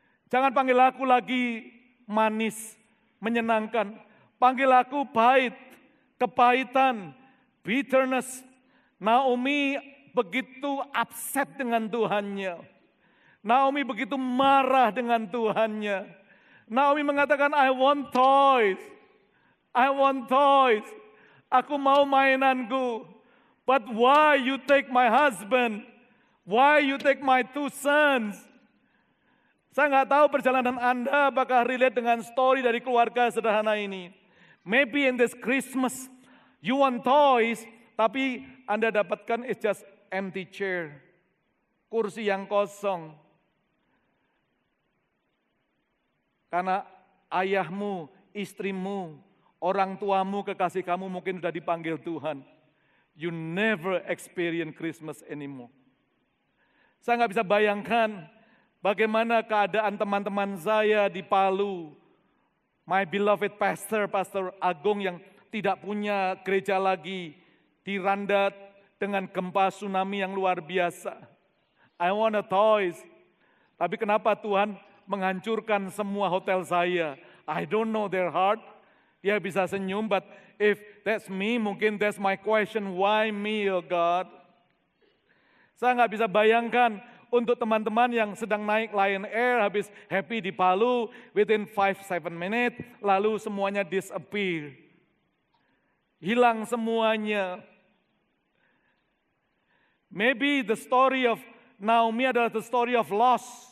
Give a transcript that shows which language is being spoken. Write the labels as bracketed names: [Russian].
[Indonesian] Jangan panggil aku lagi manis, menyenangkan. Panggil aku pahit, kepahitan, bitterness. Naomi begitu upset dengan Tuhannya. Naomi begitu marah dengan Tuhannya. Naomi mengatakan, [English] I want toys. I want toys. [Indonesian] Aku mau mainanku. [English] But why you take my husband? Why you take my 2 sons? [Indonesian] Saya nggak tahu perjalanan Anda apakah relate dengan story dari keluarga sederhana ini. [English] Maybe in this Christmas, you want toys, [Indonesian] tapi Anda dapatkan [English] it's just empty chair. [Indonesian] Kursi yang kosong. Karena ayahmu, istrimu, orang tuamu, kekasih kamu mungkin sudah dipanggil Tuhan. [English] You never experience Christmas anymore. [Indonesian] Saya nggak bisa bayangkan bagaimana keadaan teman-teman saya di Palu. [English] My beloved pastor, [Indonesian] Pastor Agung yang tidak punya gereja lagi, diranda dengan gempa tsunami yang luar biasa. [English] I want a toys. [Indonesian] Tapi kenapa Tuhan menghancurkan semua hotel saya? [English] I don't know their heart. [Indonesian] Dia bisa senyum, [English] but if that's me, [Indonesian] mungkin [English] that's my question, why me, oh God? [Indonesian] Saya nggak bisa bayangkan untuk teman-teman yang sedang naik Lion Air, habis happy di Palu, [English] within 5-7 minutes, [Indonesian] lalu semuanya disappear. Hilang semuanya. [English] Maybe the story of Naomi [Indonesian] adalah [English] the story of loss.